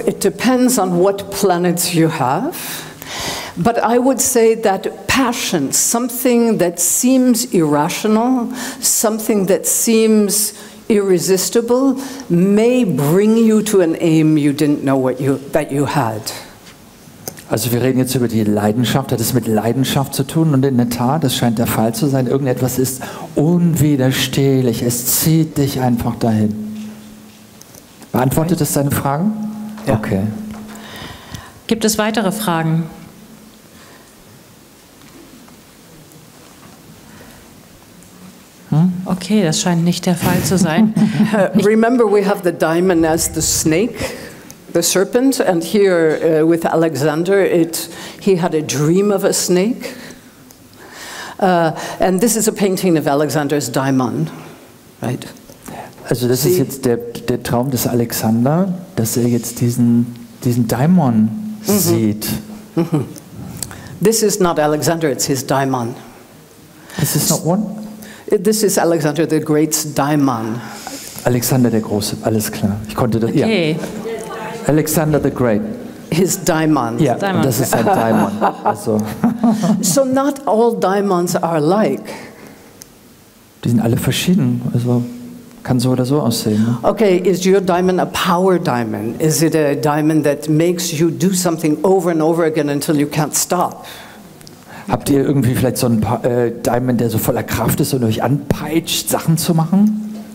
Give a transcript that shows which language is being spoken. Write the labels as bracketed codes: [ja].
[en] It depends on what planets you have. But I would say that passion, something that seems irrational, something that seems irresistible, may bring you to an aim you didn't know that you had. [de] Also wir reden jetzt über die Leidenschaft, hat es mit Leidenschaft zu tun und in der Tat, das scheint der Fall zu sein, irgendetwas ist unwiderstehlich, es zieht dich einfach dahin. Beantwortet das deine Fragen? Ja. Okay. Gibt es weitere Fragen? Okay, das scheint nicht der Fall zu sein. [en] Remember, we have the diamond as the snake, the serpent, and here with Alexander, he had a dream of a snake. And this is a painting of Alexander's Daimon, right? [de] Also das ist jetzt der Traum des Alexander, dass er jetzt diesen Daimon sieht. [en] This is not Alexander, it's his Daimon. This is not one? This is Alexander the Great's Daimon. [de] Alexander der Große, alles klar. Ich konnte das, Okay. [en] ja. Alexander the Great. His Daimon. [de] Ja, Daimon. das ist ein Daimon. Also, [en] So not all Daimons are alike. [de] die sind alle verschieden. Also kann so oder so aussehen. Ne? [en] Okay, is your Daimon a power Daimon? Is it a Daimon that makes you do something over and over again until you can't stop? [de] Habt ihr irgendwie vielleicht so einen Daimon, der so voller Kraft ist und euch anpeitscht, Sachen zu machen?